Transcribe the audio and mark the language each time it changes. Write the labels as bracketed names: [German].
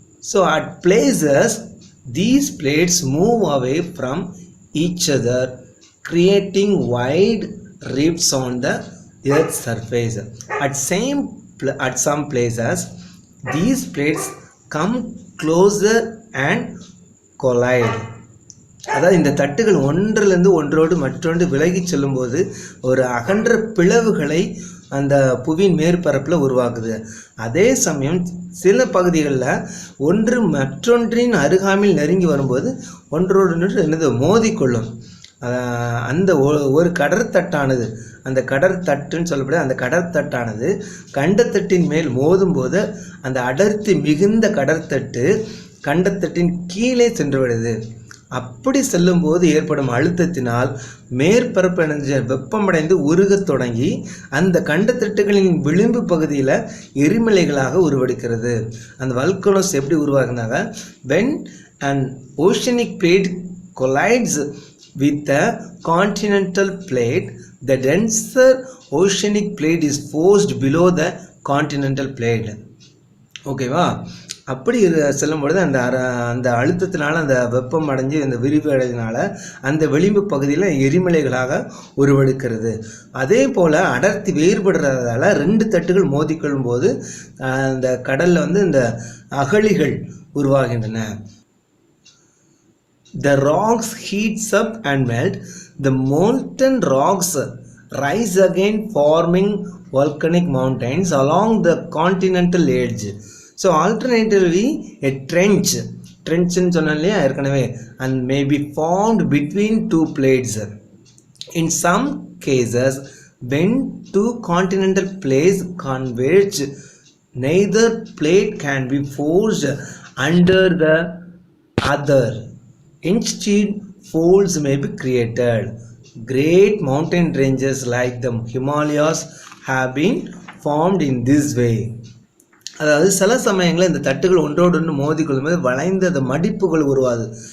[English] So at places these plates move away from each other, creating wide rifts on the earth's surface. At some places these plates come closer and collide. [Tamil] அதாவது இந்த தட்டுகள் ஒன்றிலிருந்து ஒன்றோடு மற்றொன்று விலகி செல்லும்போது ஒரு அகன்ற பிளவுகளை அந்த புவியின் மேற்பரப்பில் உருவாக்குது. அதே சமயம் சில பகுதிகளில் ஒன்று மற்றொன்றின் அருகாமையில் நெருங்கி வரும்போது ஒன்றோடு மோதிக்கொள்ளும். அந்த ஒரு கடற்தட்டானது, அந்த கடற்தட்டுன்னு சொல்லப்படுது, அந்த கடற்தட்டானது கண்டத்தட்டின் மேல் மோதும் போது அந்த அடர்த்தி மிகுந்த கடற்தட்டு கண்டத்தட்டின் கீழே சென்று விடுது. அப்படி செல்லும்போது ஏற்படும் அழுத்தத்தினால் மேற்பரப்பு வெப்பமடைந்து உருகத் தொடங்கி அந்த கண்டத்தட்டுகளின் விளிம்பு பகுதியில் எரிமலைகளாக உருவெடுக்கிறது. அந்த வல்கனோஸ் எப்படி உருவாகுனாங்க? [English] when an oceanic plate collides with a continental plate, the denser oceanic plate is forced below the continental plate. ஓகேவா? [Tamil] அப்படி செல்லும் பொழுது அந்த அழுத்தத்தினால அந்த வெப்பம் அடைஞ்சு அந்த விரிவு அடைஞ்சதுனால அந்த விளிம்பு பகுதியில் எரிமலைகளாக உருவெடுக்கிறது. அதே போல் அடர்த்தி வேறுபடுறதால 2 தட்டுகள் மோதிக்கொள்ளும் போது அந்த கடலில் வந்து இந்த அகழிகள் உருவாகின்றன. [English] The rocks heats up and melt. The molten rocks rise again, forming volcanic mountains along the continental edge. So alternatively, a trench [Tamil] ன்னு சொன்னேன் இல்லையா ஏற்கனவே, [English] and may be formed between 2 plates. In some cases, when 2 continental plates converge, neither plate can be forced under the other. Instead, folds may be created. Great mountain ranges like the Himalayas have been formed in this way. [Tamil] அதாவது சில சமயங்களில் இந்த தட்டுகள் ஒன்றோடு ஒன்று மோதிக்கொள்ளும்போது வளைந்த அந்த மடிப்புகள் உருவாது.